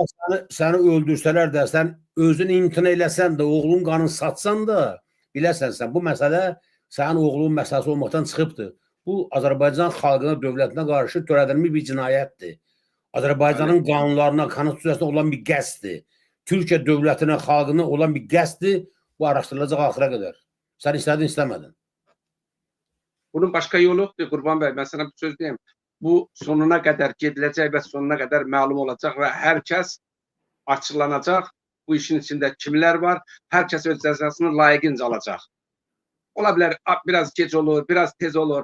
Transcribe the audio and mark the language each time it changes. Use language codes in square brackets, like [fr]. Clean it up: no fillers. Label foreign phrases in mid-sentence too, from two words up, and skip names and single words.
[az] bax, səni öldürsələr də, sən özün imtina eləsən də, oğlun qanını satsan da, biləsən sən, bu məsələ sənin oğlunun məsələsi olmaqdan çıxıbdır. Bu, Azərbaycan xalqına, dövlətinə qarşı törədilmiş bir cinayətdir. Azərbaycanın qanunlarına, konstitusiyasına olan bir qəsddir. Türkiyə dövlətinə, xalqına olan bir qəsddir. Bu araşdırılacaq axıra qədər. Sən istədin, istəmədin. [tr] bunun başka yolu yoktur Qurban bəy. Ben sana bir söz diyeyim. Bu sonuna kadar gedilecek ve sonuna kadar malum olacak ve herkes açıklanacak. Bu işin içinde kimler var? Herkes öz cezasını layıkınca alacak. Olabilir biraz geç olur, biraz tez olur.